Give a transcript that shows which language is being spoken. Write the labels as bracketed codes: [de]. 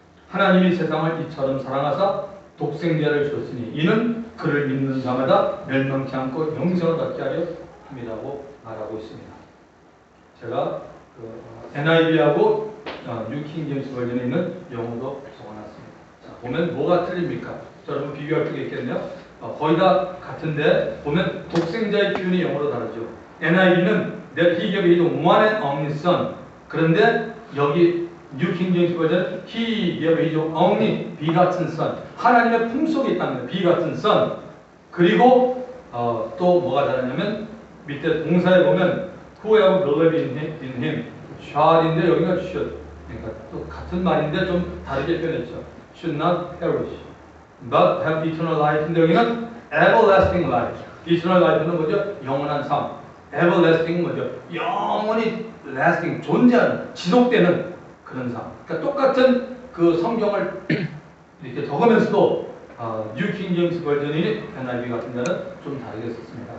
[ko] 하나님이 세상을 이처럼 사랑하사 독생자를 주었으니 이는 그를 믿는 자마다 멸망치 않고 영생을 얻게 하려 함이라고 말하고 있습니다. 제가 NIV하고 뉴킹 제임스 버전에 있는 영어도 적어놨습니다. 자, 보면 뭐가 틀립니까? 여러분 비교할 게 있겠네요. 거의 다 같은데 보면 독생자의 표현이 영어로 다르죠. [en] NIV는 That He gave His one and only Son. [ko] 그런데 여기 뉴킹 제임스 버전 [en] He gave His only begotten Son. [ko] 하나님의 품속에 있다는 [en] begotten Son. [ko] 그리고 또 뭐가 다르냐면 밑에 동사에 보면 [en] Whoever believes in Him shall [ko] 인데 여기가 should. 그러니까 또 같은 말인데 좀 다르게 표현했죠. [en] Should not perish, but have eternal life인데 [ko] 여기는 [en] everlasting life. [ko] eternal life는 뭐죠? 영원한 삶. everlasting 뭐죠? 영원히 lasting, 존재하는, 지속되는 그런 삶. 그러니까 똑같은 그 성경을 이렇게 적으면서도 뉴킹 제임스 버전이 NIV 같은 데는 좀 다르게 썼습니다.